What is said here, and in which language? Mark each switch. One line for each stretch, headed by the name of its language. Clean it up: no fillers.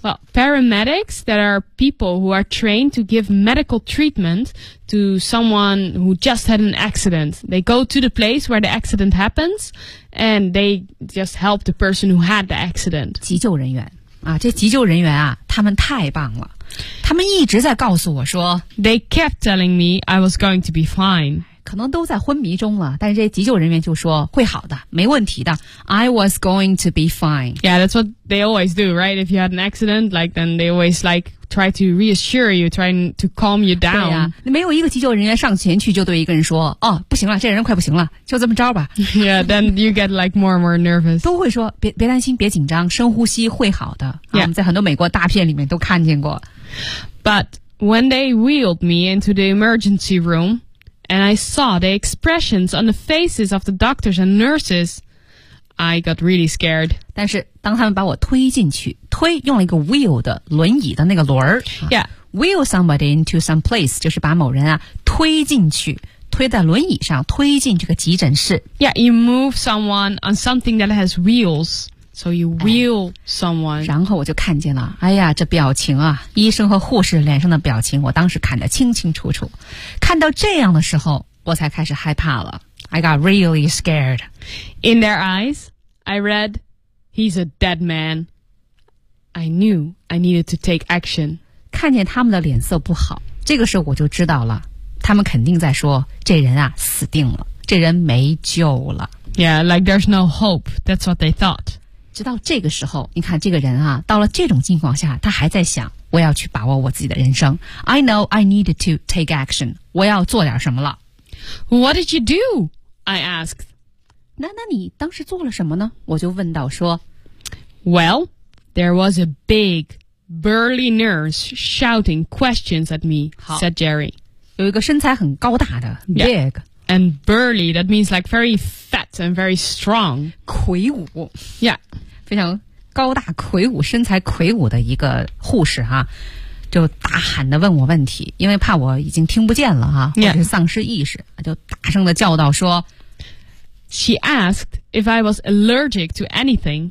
English: Well, paramedics that are people who are trained to give medical treatment to someone who just had an accident. They go to the place where the accident happens and they just help the person who had the accident.
Chinese: 急救人员啊，这急救人员啊，他们太棒了。他们一直在告诉我说
English: They kept telling me I was going to be fine.
Chinese: 可能都在昏迷中了，但是这急救人员就说会好的，没问题的。
English: I was going to be fine. Yeah, that's what they always do, right? If you had an accident, like, then they always, like,try to reassure you, trying to calm you down.
Chinese: 对啊，没有一个急救人员上前去就对一个人说，哦，不行了，这人快不行了，就这么着吧。
English: Yeah, then you get like more and more nervous.
Chinese: 都会说，别担心，别紧张，深呼吸会好的。
English: Yeah.
Chinese: 我们在很多美国大片里面都看见过。
English: But when they wheeled me into the emergency room, and I saw the expressions on the faces of the doctors and nurses, I got really scared.
Chinese: 但是当他们把我推进去推用了一个 wheel 的轮椅的那个轮儿
English: Yeah. Wheel somebody into some place,
Chinese: 就是把某人啊推进去推在轮椅上推进这个急诊室
English: Yeah, you move someone on something that has wheels. So you wheel someone.
Chinese: 然后我就看见了哎呀这表情啊医生和护士脸上的表情我当时看得清清楚楚。看到这样的时候我才开始害怕了。
English: I got really scared. In their eyes, I read, he's a dead man. I knew I needed to take action.
Chinese: 看见他们的脸色不好，这个时候我就知道了，他们肯定在说这人啊死定了，这人没救了。
English: Yeah, like there's no hope. That's what they thought.
Chinese: 直到这个时候，你看这个人啊，到了这种情况下，他还在想，我要去把握我自己的人生。
English: I know I needed to take action.
Chinese: 我要做点什么了。
English: What did you do? I asked.
Chinese: 那你当时做了什么呢？我就问到说
English: Well. There was a big, burly nurse shouting questions at me, said Jerry.
Chinese: 有一个身材很高大的 big、
English: yeah. and burly. That means like very fat and very strong.
Chinese: 魁梧
English: Yeah,
Chinese: 非常高大魁梧，身材魁梧的一个护士哈、啊，就大喊的问我问题，因为怕我已经听不见了哈、啊，或者是丧失意识，
English: yeah.
Chinese: 就大声的叫道说。
English: She asked if I was allergic to anything.